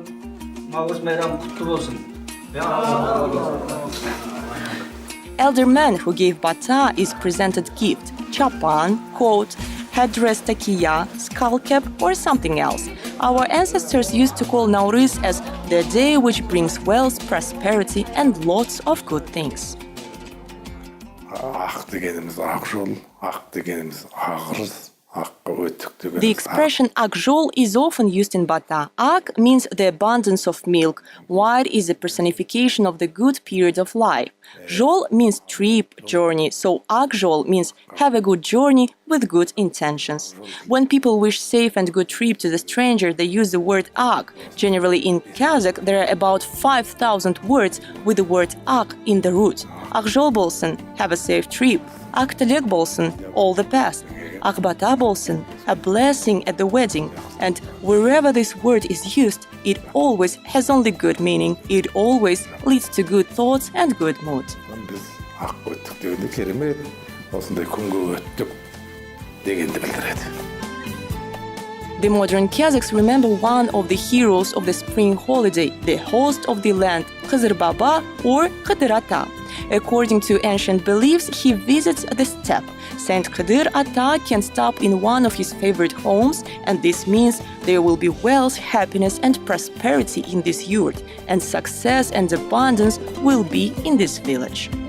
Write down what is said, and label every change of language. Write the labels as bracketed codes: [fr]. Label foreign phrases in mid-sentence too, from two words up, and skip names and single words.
[en] Elder man who gave bata is presented gift, chapan, coat, headdress takiya, skull cap or something else. Our ancestors used to call Nowruz as the day which brings wealth, prosperity and lots of good things. [kk] Ақ дегеніміз ақ жол, ақ дегеніміз ағырыз, аққа өттік дегеніміз. [en] The expression akjol is often used in Bata. Ak means the abundance of milk. White is a personification of the good period of life. Jol means trip, journey. So akjol means have a good journey with good intentions. When people wish safe and good trip to the stranger, they use the word ak. Generally in Kazakh, there are about 5,000 words with the word ak in the root. [kk] Ақжол болсын, [en] have a safe trip. [kk] Ақ тілек болсын, [en] all the best. [kk] Ақ бата болсын, [en] a blessing at the wedding. And wherever this word is used, it always has only good meaning. It always leads to good thoughts and good mood. [kk] Biz ақ өттік дегенде керемет, осындай күнге өттік дегенді білдіреді. [en] The modern Kazakhs remember one of the heroes of the spring holiday, the host of the land, Khizr Baba or Khidr Ata. According to ancient beliefs, he visits the steppe. Saint Khidr Ata can stop in one of his favorite homes, and this means there will be wealth, happiness and prosperity in this yurt, and success and abundance will be in this village.